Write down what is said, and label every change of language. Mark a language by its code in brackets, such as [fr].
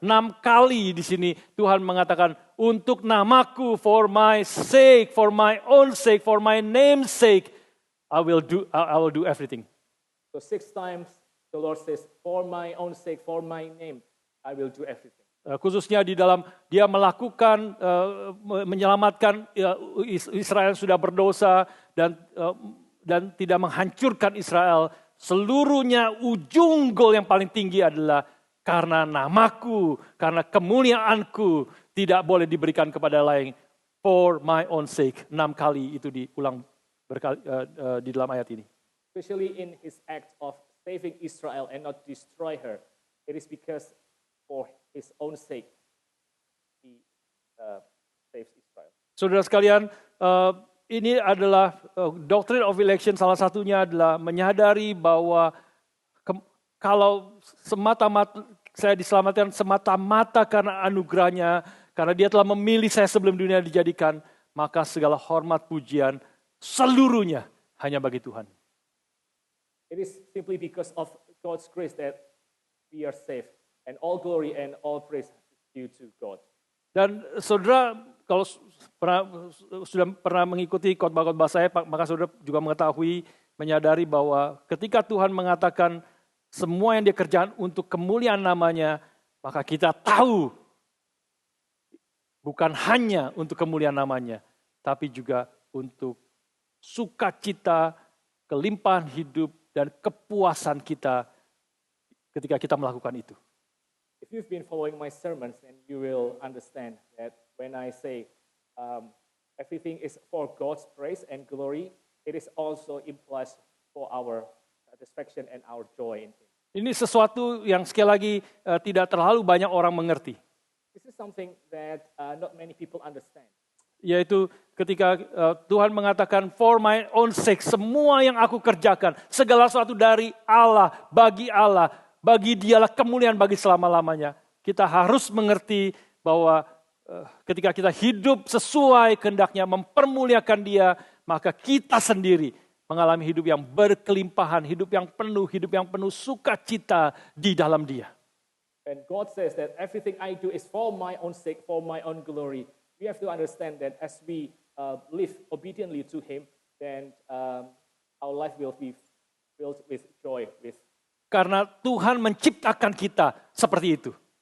[id] 6 kali di sini Tuhan mengatakan untuk namaku, [en] for my sake, for my own sake, for my name's sake, I will do everything. So 6 times the Lord says, for my own sake, for my name, I will do everything. [id] Khususnya di dalam dia melakukan, menyelamatkan Israel yang sudah berdosa dan tidak menghancurkan Israel. Seluruhnya ujung gol yang paling tinggi adalah karena namaku, karena kemuliaanku tidak boleh diberikan kepada lain. [en] For my own sake. [id] 6 kali itu diulang di dalam ayat ini. [en] Especially in his act of saving Israel and not destroy her. It is because for his own sake he saves Israel. [id] Saudara sekalian, ini adalah doctrine of election, salah satunya adalah menyadari bahwa kalau semata-mata saya diselamatkan semata-mata karena anugerahnya, karena dia telah memilih saya sebelum dunia dijadikan, maka segala hormat pujian seluruhnya hanya bagi Tuhan. [en] It is simply because of God's grace that we are saved, and all glory and all praise is due to God. [id] Dan saudara, kalau sudah pernah mengikuti khotbah-khotbah saya, maka saudara juga mengetahui, menyadari bahwa ketika Tuhan mengatakan semua yang dia kerjakan untuk kemuliaan namanya, maka kita tahu bukan hanya untuk kemuliaan namanya, tapi juga untuk sukacita, kelimpahan hidup, dan kepuasan kita ketika kita melakukan itu. [en] If you've been following my sermons, then you will understand that when I say everything is for God's praise and glory, it is also implies for our satisfaction and our joy in Him. [id] Ini sesuatu yang sekali lagi tidak terlalu banyak orang mengerti. [en] This is something that not many people understand. [id] Yaitu ketika Tuhan mengatakan [en] for my own sake, [id] semua yang aku kerjakan, segala sesuatu dari Allah, bagi dialah kemuliaan bagi selama-lamanya. Kita harus mengerti bahwa ketika kita hidup sesuai kehendaknya, mempermuliakan dia, maka kita sendiri mengalami hidup yang berkelimpahan, hidup yang penuh sukacita di dalam dia. [en] And God says that everything I do is for my own sake, for my own glory. We have to understand that as we live obediently to Him, then our life will be filled with joy, with [id] karena Tuhan menciptakan kita seperti itu.